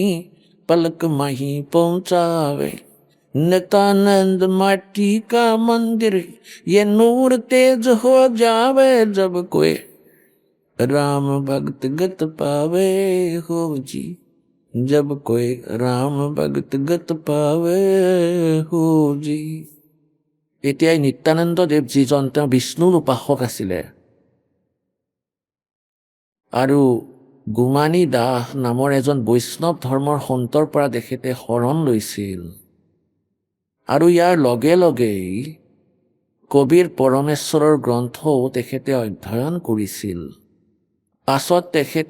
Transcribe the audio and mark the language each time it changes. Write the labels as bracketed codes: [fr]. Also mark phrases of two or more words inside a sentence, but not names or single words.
[hi] पलक माही पहुंचावे नित्यानंद माटी का मंदिर ये नूर तेज हो जावे जब कोई राम भक्त गत पावे हो जी जब कोई राम भक्त गत पावे हो जी [as] এতিয়াই নিত্যানন্দ দেৱ যিজন তেওঁ বিষ্ণুৰ উপাসক আছিলে আৰু গুমানী দাস নামৰ এজন বৈষ্ণৱ ধৰ্মৰ সন্তৰ পৰা তেখেতে শৰণ লৈছিল আৰু ইয়াৰ লগে লগেই কবিৰ পৰমেশ্বৰৰ গ্ৰন্থও তেখেতে অধ্যয়ন কৰিছিল পাছত তেখেতে